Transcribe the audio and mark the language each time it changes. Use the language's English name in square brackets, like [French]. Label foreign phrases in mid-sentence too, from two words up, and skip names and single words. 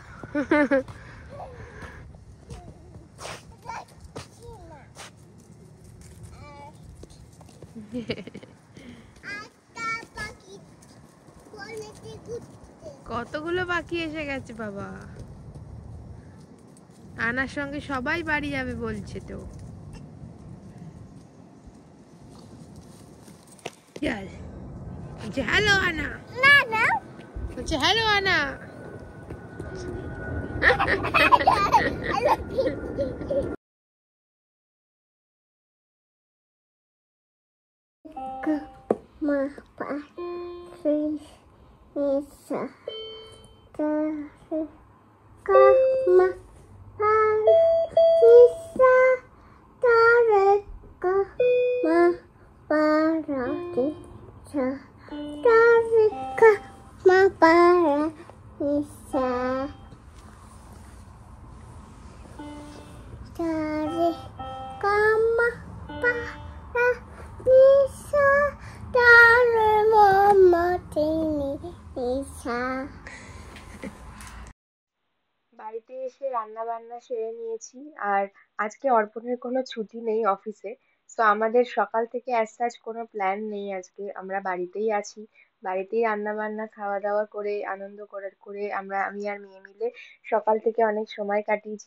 [Bangla] কতগুলো পাখি এসে গেছে বাবা। আনার সঙ্গে সবাই বাড়ি যাবে বলছে তো। হ্যালো আনা। না না, বলছে হ্যালো আনা। ma pa fish isa ta ka ma pa isa ta re ka ma pa ra ti cha ta re ka ma pa ra isa ta re ka ma pa ra isa ta re ma ti isa। বাড়িতে এসে রান্না বান্না সেরে নিয়েছি, আর আজকে অর্পণের কোনো ছুটি নেই অফিসে। তো আমাদের সকাল থেকে [English] as such [Bangla] কোনো প্ল্যান নেই, আজকে আমরা বাড়িতেই আছি। বাড়িতেই রান্না বান্না খাওয়া দাওয়া করে আনন্দ করে করে আমি আর মেয়ে মিলে সকাল থেকে অনেক সময় কাটিয়েছি।